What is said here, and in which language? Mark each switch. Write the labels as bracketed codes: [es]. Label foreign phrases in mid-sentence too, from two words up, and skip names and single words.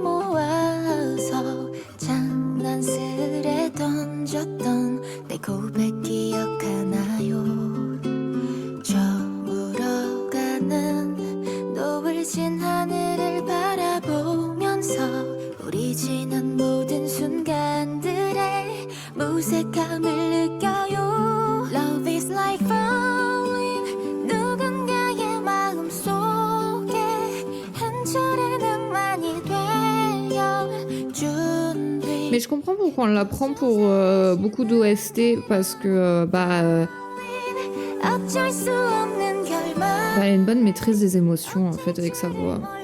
[ko] 모아서 장난스레 던졌던 내 고백 기억하나요? 저물어가는 노을진 하늘을 바라보면서 우리 지난 모든 순간들의 무색함을 느껴요. [en] Love is like falling [ko] 누군가의 마음속에 [fr] Mais je comprends pourquoi on la prend pour beaucoup d'OST, parce que elle a une bonne maîtrise des émotions en fait avec sa voix.